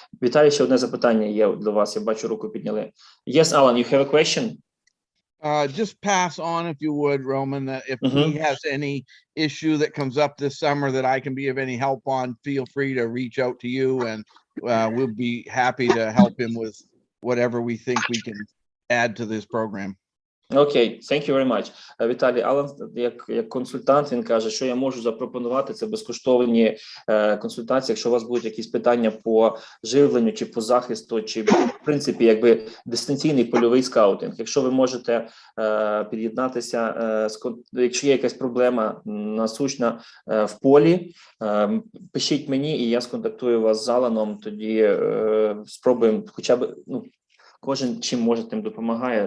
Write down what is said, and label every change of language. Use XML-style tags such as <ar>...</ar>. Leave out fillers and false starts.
<uk>Віталій, ще одне запитання є для вас. Я бачу, руку підняли.</uk> <en>Yes, Alan, you have a question? just pass on, if you would, Roman, that if he has any issue that comes up this summer that I can be of any help on, feel free to reach out to you, and we'll be happy to help him with whatever we think we can add to this program. Окей, thank you very much.</en> <uk>Віталій, Алан, як консультант, він каже, що я можу запропонувати, це безкоштовні консультації, якщо у вас будуть якісь питання по живленню, чи по захисту, чи, в принципі, якби дистанційний польовий скаутинг. Якщо ви можете під'єднатися, якщо є якась проблема насущна в полі, пишіть мені, і я сконтактую вас з Аланом, тоді спробуємо хоча б, кожен чим може, тим допомагає.</uk>